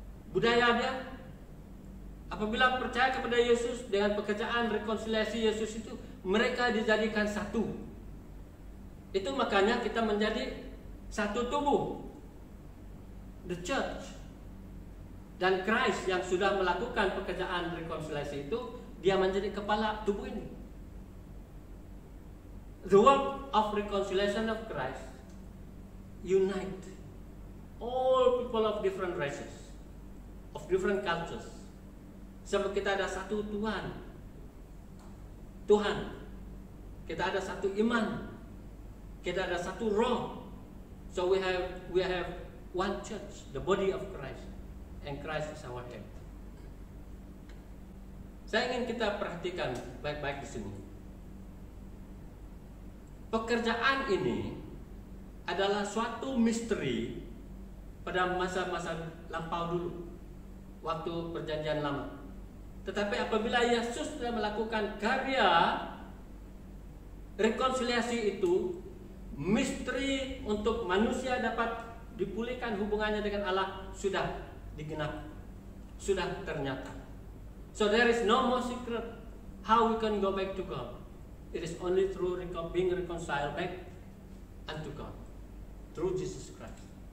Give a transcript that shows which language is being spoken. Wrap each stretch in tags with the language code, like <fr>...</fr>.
<id>budaya dia, apabila percaya kepada Yesus dengan pekerjaan rekonsiliasi Yesus itu, mereka dijadikan satu. Itu makanya kita menjadi satu tubuh,</id> <en>the church.</en> <id>Dan Christ yang sudah melakukan pekerjaan rekonsiliasi itu, dia menjadi kepala tubuh ini.</id> <en>The work of reconciliation of Christ unite all people of different races, of different cultures.</en> <id>Sebab kita ada satu Tuhan. Kita ada satu iman. Kita ada satu roh.</id> <en>So we have one church, the body of Christ. And Christ is our head.</en> <id>Saya ingin kita perhatikan baik-baik di sini. Pekerjaan ini adalah suatu misteri pada masa-masa lampau dulu, waktu perjanjian lama. Tetapi apabila Yesus sudah melakukan karya rekonsiliasi itu, misteri untuk manusia dapat dipulihkan hubungannya dengan Allah sudah digenap, sudah ternyata.</id> <en>So there is no more secret how we can go back to God. It is only through being reconciled back unto God through Jesus Christ.</en>